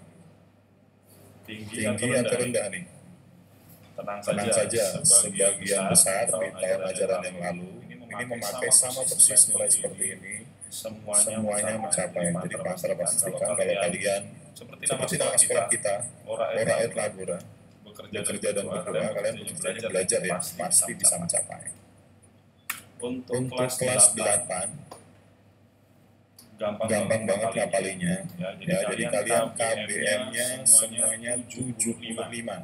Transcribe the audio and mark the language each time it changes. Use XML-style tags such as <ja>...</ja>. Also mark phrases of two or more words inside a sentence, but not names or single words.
<id>Tinggi atau rendah nih? Tenang saja, sebagian besar di tahun ajaran yang lalu ini memakai sama persis nilai seperti ini, semuanya mencapai. Jadi Pastor pastikan kalau kalian seperti dalam sekolah kita,</id> <la>ora et labora,</la> <id>bekerja dan berdoa, kalian bekerja belajar ya, pasti bisa mencapai. Untuk kelas 8, gampang banget ngapalinya. Ya, jadi kalian KBM-nya semuanya 75.</id>